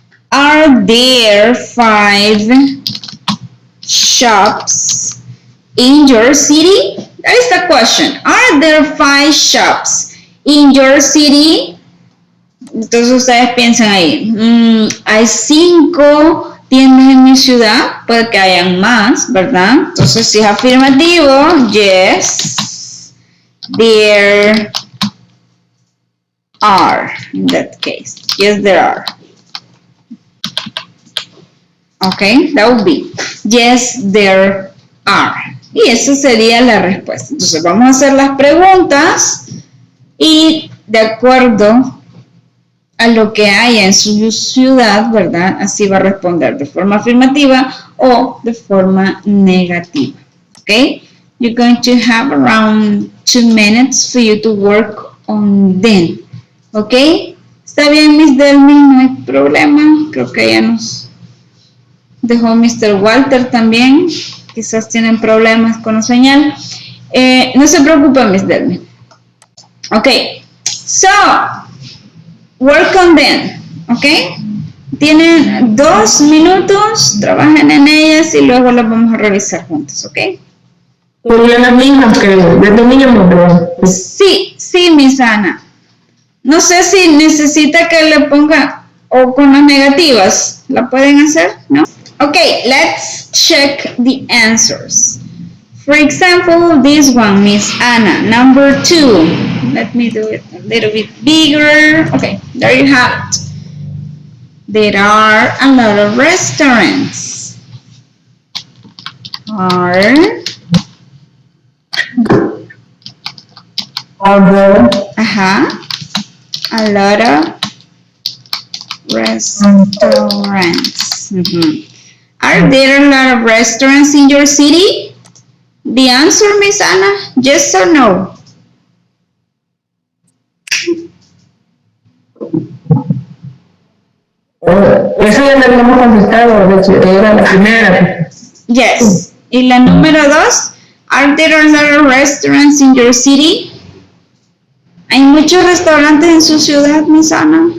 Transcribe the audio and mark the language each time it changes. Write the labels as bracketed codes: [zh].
[en] Are there 5 shops in your city? That is the question. Are there 5 shops in your city? [es] Entonces ustedes piensan ahí, hay 5 tiendas en mi ciudad, puede que hayan más, ¿verdad? Entonces si es afirmativo, [en] yes, there are, in that case. Yes, there are. Okay, that would be, yes, there are. [es] Y esa sería la respuesta. Entonces vamos a hacer las preguntas y de acuerdo a lo que haya en su ciudad, ¿verdad? Así va a responder de forma afirmativa o de forma negativa. Okay? [en] You're going to have around 2 minutes for you to work on them. [es] Okay? ¿Está bien, Miss Delmi? No hay problema. Creo que ya nos dejó Mr. Walter también. Quizás tienen problemas con la señal. No se preocupe, Miss Delmi. Okay. [en] So, work on them, ¿ok? [es] Tienen 2 minutos, trabajen en ellas y luego las vamos a revisar juntos, ¿ok? Serían las mismas que desde niño, ¿no? Sí, Miss Ana. No sé si necesita que le ponga o con las negativas. ¿La pueden hacer? ¿No? [en] Ok, let's check the answers. For example, this one, Miss Anna, number 2. Let me do it a little bit bigger. Okay, there you have it. There are a lot of restaurants. Are there a lot of restaurants. Are there a lot of restaurants in your city? The answer, Miss Anna, yes or no? [es] Eso ya lo habíamos contestado, era la primera. [en] Yes. [es] Y la número 2, [en] are there a lot of restaurants in your city? [es] ¿Hay muchos restaurantes en su ciudad, Miss Anna?